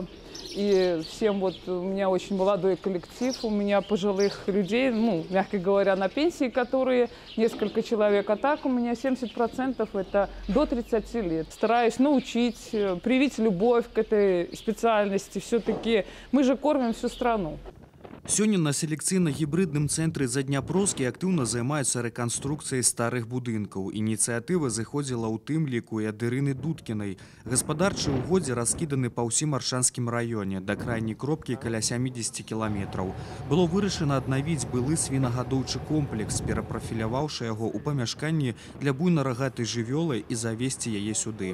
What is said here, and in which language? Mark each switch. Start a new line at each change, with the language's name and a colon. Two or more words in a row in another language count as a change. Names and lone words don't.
Russian: И всем вот, у меня очень молодой коллектив, у меня пожилых людей, мягко говоря, на пенсии, которые несколько человек, а так у меня 70% это до 30 лет. Стараюсь научить, привить любовь к этой специальности, все-таки мы же кормим всю страну.
Belarusian: Сёння на селекцыйна-гібрыдным цэнтры Задняпроскі актыўна займаюцца рэканструкцыяй старых будынкаў. Ініцыятыва зыходзіла ў тым ліку і ад Ірыны Дудкінай. Гаспадарчыя ўгоддзі раскіданы па ўсім Аршанскім раёне, да крайняй кропкі каля 70 кіламетраў. Было вырашана аднавіць былы свінагадоўчы комплекс, перапрафіляваўшы яго ў памяшканні для буйна-рагатай жывёлы і завесці яе сюды.